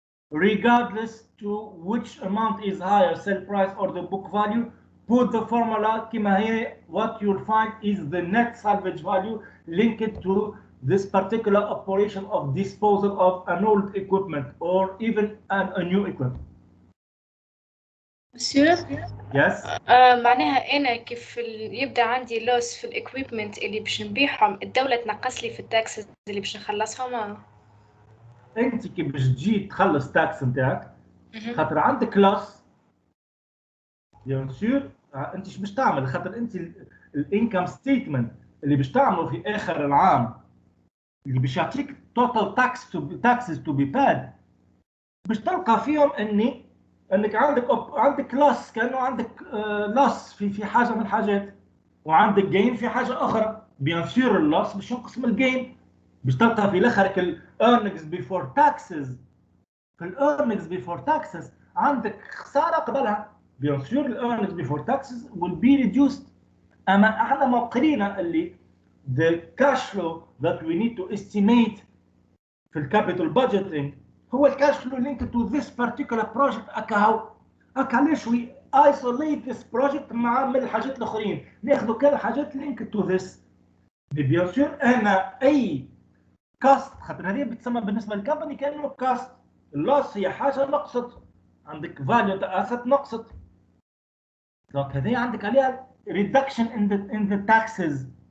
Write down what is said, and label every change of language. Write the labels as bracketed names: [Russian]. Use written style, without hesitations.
[English] Regardless to which amount is higher, sell price or the book value, put the formula [Arabic] كما هي. [English] What you'll find is the net salvage value linked to this particular operation of disposal of an old equipment or even a new equipment. [Arabic] مسيو [English] Yes. [Arabic] معناها انا كيف يبدا عندي لوس في الاكويبمنت اللي باش نبيعهم، الدوله تنقص لي في التاكسز اللي باش نخلصهم. انت كي باش تجي تخلص تاكس نتاعك خاطر عندك كلاس بيان سور، انت ايش باش تعمل؟ خاطر انت الانكم ستيتمنت اللي باش تعمله في اخر العام اللي باش يعطيك توتال تاكسز تو بي باد، باش تلقى فيهم انك عندك كلاس، كانه عندك لاس في حاجه من الحاجات، وعندك جين في حاجه اخرى. بيان سور اللاس باش ينقص من الجين، باش تلقى في الاخر الايرنينجز بيفور تاكسز. في الايرنينجز بيفور تاكسز عندك خساره قبلها. بيان سور الايرنينجز بيفور تاكسز [English] will be reduced. [Arabic] اما احنا ما قرينا اللي [English] the cash flow that we need to estimate [Arabic] في الكابيتال بادجيتنج هو الكاش فلو [English] linked to this particular project. [Arabic] هكا علاش [English] we isolate this project [Arabic] من الحاجات الاخرين، ناخذوا كل الحاجات [English] linked to this. [Arabic] بيان سور انا اي كاست، خاطر هذه بتسمى بالنسبه للكمباني كانه كاست. اللوس هي حاجه نقصت، عندك فاليو تاع اسيت نقصت، دونك هذه عندك عليها [English] reduction in the taxes.